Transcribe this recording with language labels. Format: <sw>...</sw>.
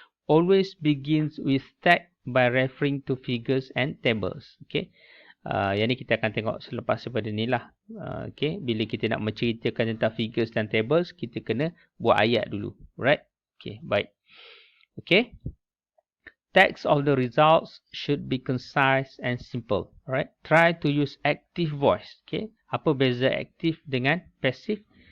<en>Always begins with tag by referring to figures and tables. Okay.</en> <ms>Yang ni kita akan tengok selepas daripada ni lah. Okay. Bila kita nak menceritakan tentang figures dan tables, kita kena buat ayat dulu. Right. Okay. Baik. Okay.</ms> <en>Text of the results should be concise and simple. Right. Try to use active voice. Okay.</en> <ms>Apa beza aktif dengan passive?</ms>